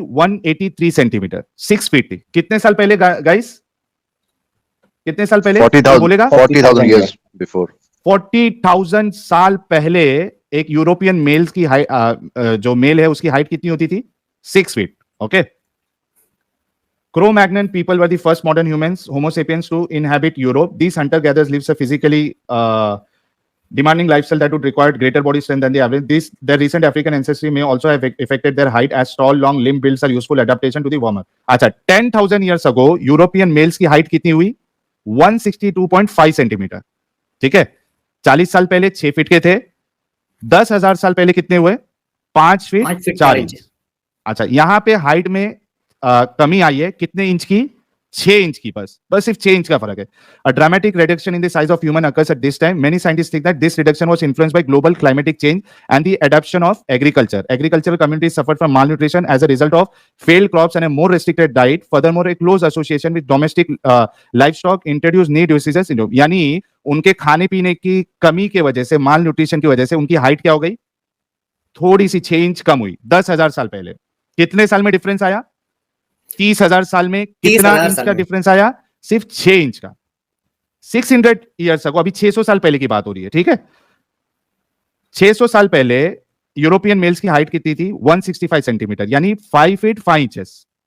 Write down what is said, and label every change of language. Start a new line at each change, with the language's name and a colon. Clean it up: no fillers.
Hindi: 183 centimetre, 6 feet थी। कितने साल पहले गाइस? कितने साल पहले? कोई बोलेगा?
English: 40,000 years before।
Hindi: 40,000 साल पहले एक यूरोपियन मेल्स की हाइट, जो मेल है उसकी हाइट कितनी होती थी? 6 feet, okay.
English: Cro-Magnon people were the first modern humans, Homo sapiens, to inhabit Europe. These hunter-gatherers lived a physically demanding lifestyle that would require greater body strength than the average. Their recent African ancestry may also have affected their height, as tall, long limb builds are useful adaptation to the warmer.
Hindi: अच्छा,
English: 10,000 years ago,
Hindi: European males की height कितनी हुई? 162.5 centimetre, ठीक है। 40 साल पहले 6 feet के थे। 10,000 साल पहले कितने हुए? 5 फीट 5 फीट 4 4 इंच। इंच। अच्छा, यहां पे हाइट में कमी आई है, कितने इंच की? 6 इंच की, बस सिर्फ 6 इंच का फर्क है।
English: A dramatic reduction in the size of human occurs at this time. Many scientists think that this reduction was influenced by global climatic change and the adoption of agriculture. Agricultural communities suffered from malnutrition as a result of failed crops and a more restricted diet. Furthermore, a close association with domestic livestock introduced knee diseases syndrome.
Hindi: यानी उनके खाने पीने की कमी की वजह से, माल nutrition की वजह से उनकी हाइट क्या हो गई? थोड़ी सी 6 इंच कम हुई 10,000 साल पहले। कितने साल में डिफरेंस आया? 30,000 साल में कितना 30,000 इंच साल का में। डिफरेंस आया? सिर्फ 6 इंच का। 600 ईयर्स अगो, अभी 600 साल पहले की बात हो रही है, ठीक है। 600 साल पहले यूरोपियन मेल्स की हाइट कितनी थी? 165 सेंटीमीटर, यानी 5 फीट 5 इंचेस।